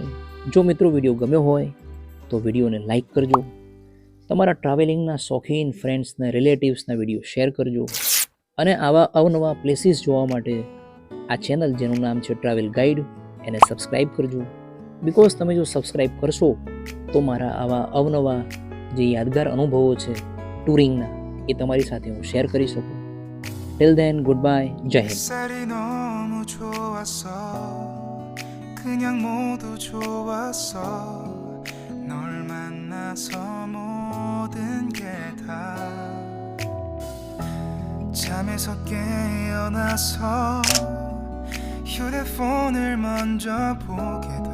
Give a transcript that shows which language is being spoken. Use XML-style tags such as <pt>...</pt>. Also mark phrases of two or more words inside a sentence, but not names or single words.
<gu>જો મિત્રો વિડીયો ગમ્યો હોય તો વિડીયોને લાઈક કરજો, તમારા ટ્રાવેલિંગના શોખીન ફ્રેન્ડ્સને, રિલેટિવ્સના વિડીયો શેર કરજો અને આવા અવનવા પ્લેસીસ જોવા માટે આ ચેનલ, જેનું નામ છે ટ્રાવેલ ગાઈડ, એને સબસ્ક્રાઈબ કરજો. બિકોઝ તમે જો સબસ્ક્રાઈબ કરશો તો મારા આવા અવનવા જે યાદગાર અનુભવો છે ટૂરિંગના, એ તમારી સાથે હું શેર કરી શકું.</gu> <en>till then, goodbye,</en> <gu>જય હિન્દ.</gu> <ko>그냥 모두 좋았어. 널 만나서 모든 게 다 잠에서 깨어나서 휴대폰을 먼저 보게 돼.</ko>